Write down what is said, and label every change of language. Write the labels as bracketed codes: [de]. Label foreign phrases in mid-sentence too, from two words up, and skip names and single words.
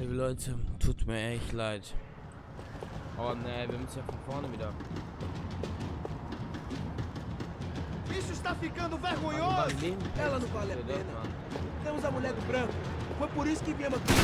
[de] Leute, tut mir echt leid. Oh ne, wir müssen ja von vorne wieder. [pt] Isso está ficando vergonhoso. Ela não vale a pena. Temos a mulher do branco. Foi por isso que viemos aqui.